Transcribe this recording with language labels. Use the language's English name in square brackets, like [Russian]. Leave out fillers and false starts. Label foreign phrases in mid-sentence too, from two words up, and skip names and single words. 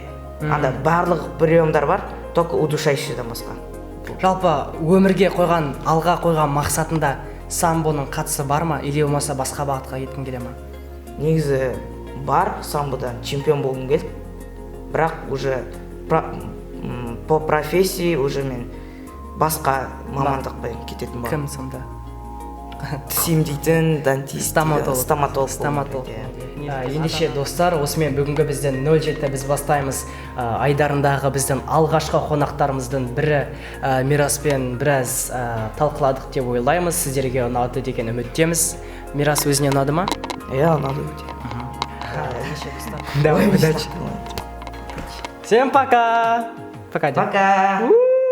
[Kazakh] Анда барлық приемдар бар, [Russian] только удушающийден [Kazakh] басқа. Жалпы өмірге қойған, алға қойған мақсатында самбоның қатысы бар ма, или болмаса басқа бағытқа кеткің келе ма? Негізі бар, самбодан чемпион болғым келді. Бірақ [Russian] уже по профессии уже [Kazakh] мен басқа мамандықпен кететін бар. Кім сонда? Тіс емдейтін, дантист, стоматолог. Ендеше достар, осымен бүгінгі бізден 07 біз бастаймыз айдарындағы біздің алғашқы қонақтарымыздың бірі Мираспен біраз талқыладық деп ойлаймыз. Сіздерге ұнады деген үміттеміз. Мирас өзіне ұнады ма? Ұнады өте. [Russian] Давай, удачи. Всем пока! Пока.